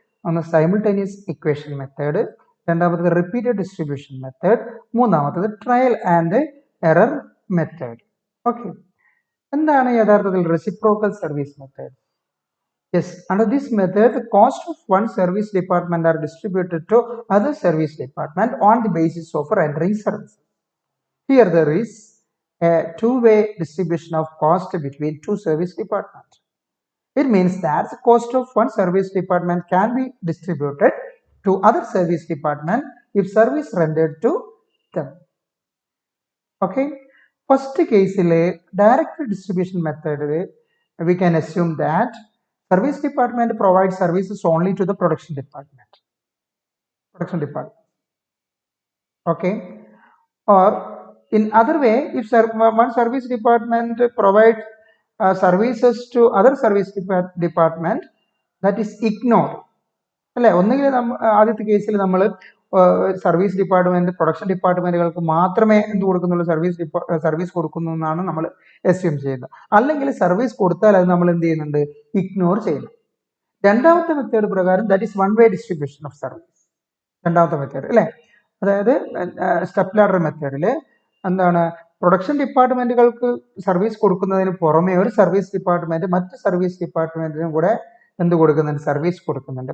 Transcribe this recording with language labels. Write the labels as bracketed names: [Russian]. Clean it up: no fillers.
[Malayalam] ഒന്ന് simultaneous equation method, രണ്ടാമത്തത് repeated distribution method, മൂന്നാമത്തത് trial and error method. Okay, എന്താണ് യഥാർത്ഥത്തിൽ reciprocal service method? [English] Yes, under this method, the cost of one service department are distributed to other service department on the basis of rendering service. Here there is a two-way distribution of cost between two service departments. It means that the cost of one service department can be distributed to other service department if service rendered to them. Okay, first case direct distribution method, we can assume that service department provides services only to the production department. Okay, or in other way, if one service department provides services to other service department, that is ignored. [Malayalam] അല്ലെ, ഒന്നുകിൽ ആദ്യത്തെ കേസിൽ നമ്മൾ service department production ഡിപ്പാർട്ട്മെന്റുകൾക്ക് മാത്രമേ എന്ത് കൊടുക്കുന്നുള്ളൂ, service കൊടുക്കുന്നു എന്നാണ് നമ്മൾ എസ്യൂം ചെയ്യുന്നത്. അല്ലെങ്കിൽ സർവീസ് കൊടുത്താൽ അത് നമ്മൾ എന്ത് ചെയ്യുന്നുണ്ട്, ഇഗ്നോർ ചെയ്യുന്നു. രണ്ടാമത്തെ മെത്തേഡ് പ്രകാരം [English] That is one way distribution of service. [Malayalam] രണ്ടാമത്തെ മെത്തേഡ് അല്ലെ, അതായത് സ്റ്റെപ്പ് ലാഡർ മെത്തേഡിൽ എന്താണ്, പ്രൊഡക്ഷൻ ഡിപ്പാർട്ട്മെന്റുകൾക്ക് സർവീസ് കൊടുക്കുന്നതിന് പുറമെ ഒരു സർവീസ് ഡിപ്പാർട്ട്മെന്റ് മറ്റ് സർവീസ് ഡിപ്പാർട്ട്മെന്റിനും കൂടെ എന്ത് കൊടുക്കുന്നുണ്ട്, സർവീസ് കൊടുക്കുന്നുണ്ട്.